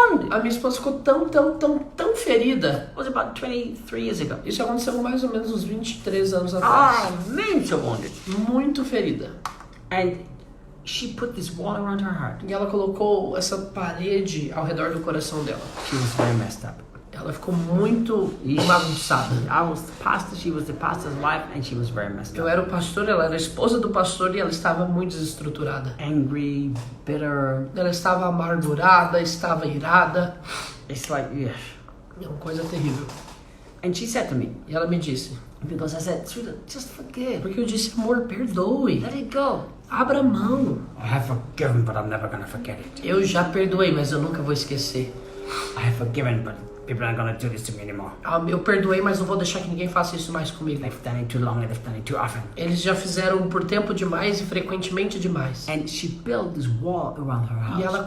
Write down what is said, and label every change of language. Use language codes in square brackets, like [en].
[pt] A minha esposa ficou tão ferida. [en] It was about 23 years ago. [pt] Isso aconteceu mais ou menos uns 23 anos atrás. [en] So wounded. [pt] Muito ferida. [en] And she put this wall around her heart. [pt] E ela colocou essa parede ao redor do coração dela. [en] She was very messed up. [pt] Ela ficou muito bagunçada. [en] I was the pastor, she was the pastor's wife, and she was very messed [pt] Eu [en] up. [pt] era o pastor, ela era a esposa do pastor e ela estava muito desestruturada. [en] Angry, bitter. [pt] Ela estava amargurada, estava irada. [en] It's like, yeah. [pt] É uma coisa terrível. [en] And she said to me, [pt] E ela me disse, [en] because I said, sweetheart, just forgive. [pt] porque eu disse, amor, perdoe. [en] Let it go. [pt] Abra mão. [en] I have forgiven, but I'm never gonna forget it. [pt] Eu já perdoei, mas eu nunca vou esquecer. [en] I have forgiven, but people aren't gonna do this to me anymore. [pt] Eu perdoei, mas não vou deixar que ninguém faça isso mais comigo. [en] They've done it too long and they've done it too often. [pt] Eles já fizeram por tempo demais e frequentemente demais. [en] And she built this wall around her house.